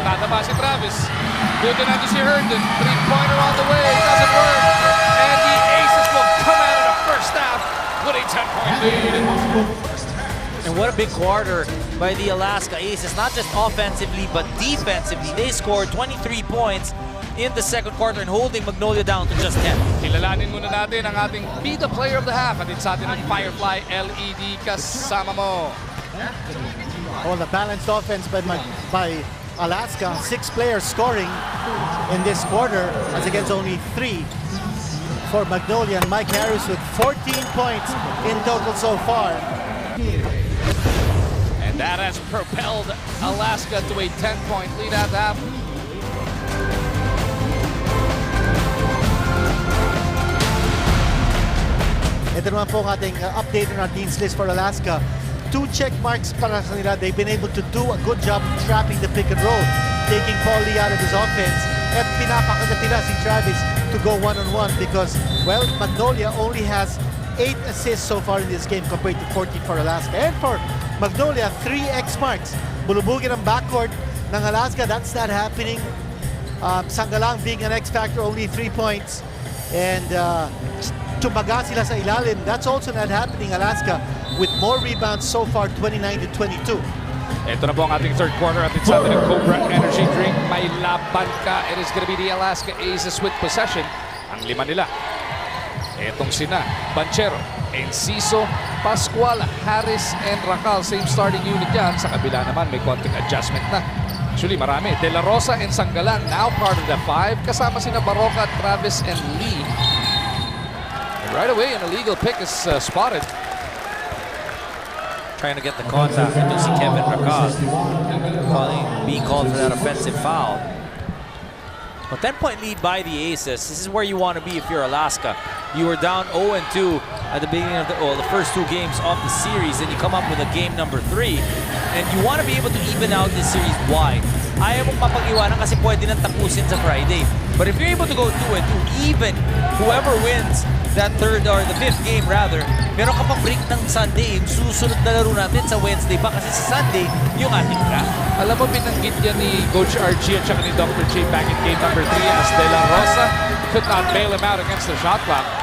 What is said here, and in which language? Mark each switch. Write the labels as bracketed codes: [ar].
[tl] Nataba si Travis. [en] Good [tl] na to si [en] Herndon. 3-pointer on the way. Doesn't work. And the Aces will come out of the first half with a 10-point lead. And what a big quarter by the Alaska Aces, not just offensively but defensively. They scored 23 points in the second quarter and holding Magnolia down to just 10. [tl] Kilalanin muna natin ang ating Be the Player of the Half at sa atin ng Firefly LED kasama mo. [en] Well, the balanced offense by Alaska. 6 players scoring in this quarter as against only 3 for Magnolia. And Mike Harris with 14 points in total so far. And that has propelled Alaska to a 10-point lead at half. [tl] Ito naman po ang ating [en] update on our team's list [tl] for Alaska. 2 check marks para sa nila. [en] They've been able to do a good job trapping the pick and roll, taking Paul Lee out of his offense. [tl] At pinapakagat nila si Travis [en] to go one-on-one because, well, Magnolia only has 8 assists so far in this game compared to 14 for Alaska. And for Magnolia, 3 X marks. [tl] Bulubugin ang backcourt ng Alaska. [en] That's not happening. Sangalang being an X factor, only 3 points. And [tl] tumaga sila sa ilalim. [en] That's also not happening. Alaska with more rebounds so far, 29-22. [tl] Ito na po ang ating third quarter at it's atin ng Cobra Energy Drink. May laban ka. [en] It is gonna be the Alaska Aces with possession. [tl] Ang 5 nila. Etong sina Banchero, Enciso, Pascual, Harris, and Racal. [en] Same starting unit [tl] yan. Sa kabila naman may konting adjustment na. Actually marami. [en] De La Rosa and Sangalang now part of the 5. [tl] Kasama sina [en] Baroka, Travis, and Lee. And right away an illegal pick is spotted. Trying to get the contact into si Kevin Racal. Being called for that offensive foul. A 10-point lead by the Aces. This is where you want to be if you're Alaska. You were down 0-2 at the beginning of the first 2 games of the series, and you come up with a game number 3, and you want to be able to even out this series. Why? [tl] Ayaw mong mapag-iwanan kasi pwede nang tapusin sa Friday. [en] But if you're able to go 2-2, even whoever wins that 3rd or the 5th game rather, [tl] meron ka pang break ng [en] Sunday. [tl] Yung susunod na laro natin sa Wednesday pa kasi sa Sunday, yung ating draft. Alam mo, binanggit yan ni Coach Archie at saka ni Dr. [en] J back in game number 3 as De La Rosa could not bail him out against the shot clock.